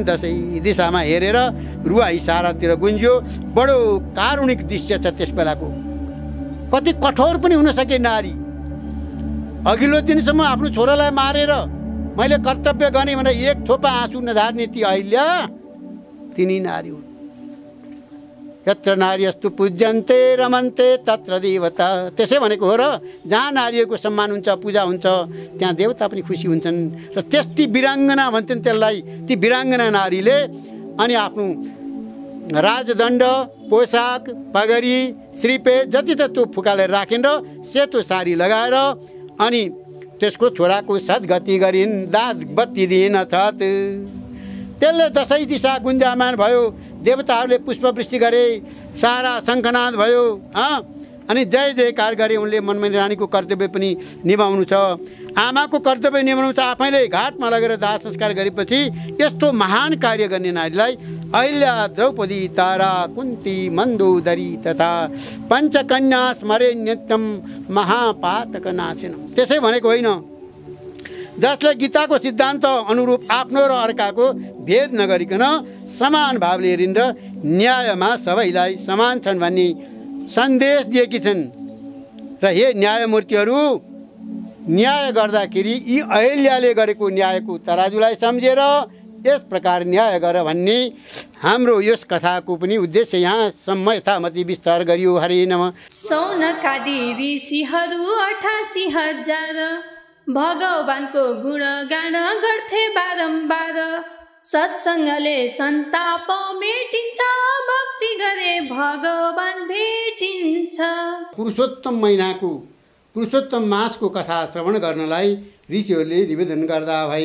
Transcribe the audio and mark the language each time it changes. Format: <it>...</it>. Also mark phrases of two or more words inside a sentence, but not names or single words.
<ne>दसैँ दिशामा हेरेर रुवाई सारातिर गुन्ज्यो। बडो कारुणिक दृश्य छ त्यस बेलाको। कति कठोर पनि हुन सके नारी। अघिल्लो दिनसम्म आफ्नो छोरालाई मारेर मैले कर्तव्य गरेँ भनेर एक थोपा आँसु नझार्ने ती अहिल्या, तिनी नारी हुन्।</ne> <sa>यत्र नारीस्तु पूज्यन्ते रमन्ते तत्र देवता।</sa> <ne>त्यसै भनेको हो र, जहाँ नारीहरूको सम्मान हुन्छ, पूजा हुन्छ, त्यहाँ देवता पनि खुसी हुन्छन्। र त्यस्ती वीराङ्गना भन्छन् त्यसलाई। ती वीराङ्गना नारीले अनि आफ्नो राजदण्ड, पोसाक, पगरी, श्रीपेद जति त त्यो फुकालेर राखिन् र सेतो साडी लगाएर अनि त्यसको छोराको सद्गति गरिन्, दाँत बत्ती दिइन् अर्थात्। त्यसले दसैँ दिशा गुन्जामान भयो। देवताहरूले पुष्पवृष्टि गरे, सारा शङ्खनाद भयो। अनि जय जयकार गरे। उनले मनमनी रानीको कर्तव्य पनि निभाउनु छ। आमाको कर्तव्य निभाउनु छ। आफैले घाटमा लगेर दाह संस्कार गरेपछि यस्तो महान कार्य गर्ने नारीलाई</ne> <sa>अहिल्या, द्रौपदी, तारा, कुन्ती, मन्दोदरी तथा पञ्चकन्या स्मरे नित्यम महापातक नाशिनम।</sa> <ne>त्यसै भनेको होइन, जसले गीताको सिद्धान्त अनुरूप आफ्नो र अर्काको भेद नगरिकन समान भावले हेरिन् र न्यायमा सबैलाई समान छन् भन्ने सन्देश दिएकी छन्। र हे न्यायमूर्तिहरू, न्याय गर्दाखेरि यी अहिल्याले गरेको न्यायको तराजुलाई सम्झेर यस प्रकार न्याय गर भन्ने हाम्रो यस कथाको पनि उद्देश्य यहाँसम्म यथामति विस्तार गरियो।</ne> <sa>हरे नमः।</sa> <ne>सौनकादि ऋषिहरू 88,000 भगवानको गुणगान गर्थे बारम्बार। सत्सङ्गले सन्ताप मेटिन्छ, भक्ति गरे भगवान भेटिन्छ। पुरुषोत्तम महिनाको, पुरुषोत्तम मासको कथा श्रवण गर्नलाई ऋषिहरूले निवेदन गर्दा भए।</ne>